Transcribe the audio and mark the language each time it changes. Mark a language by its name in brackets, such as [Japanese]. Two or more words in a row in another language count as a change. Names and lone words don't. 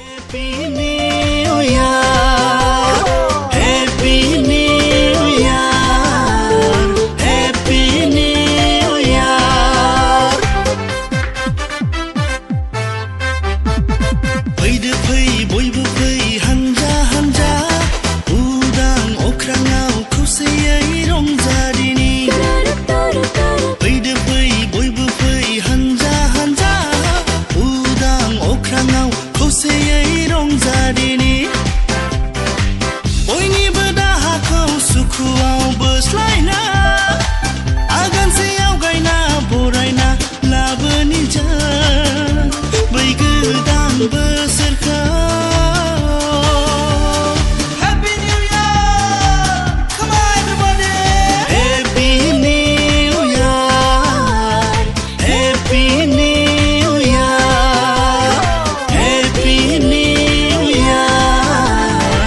[English] Happy New Year, Happy New Year, Happy New Year. [Bodo] Fैदो फै बयबो फै हानजा हानजा उदां अख्राङाव खौसेयै रंजादिनि फैदो फै बयबो फै हानजा हानजा उदां अख्राङाव खौसेयै रंजादिनि बयनिबो दाहाखौ सुखुआव बोस्लायना आगानसेयाव गायना बरायना लाबोनि जों बै गोदान बोसोरखौ [English] Happy New Year! Come on everybody! Happy New Year! Happy New Year! Happy New Year!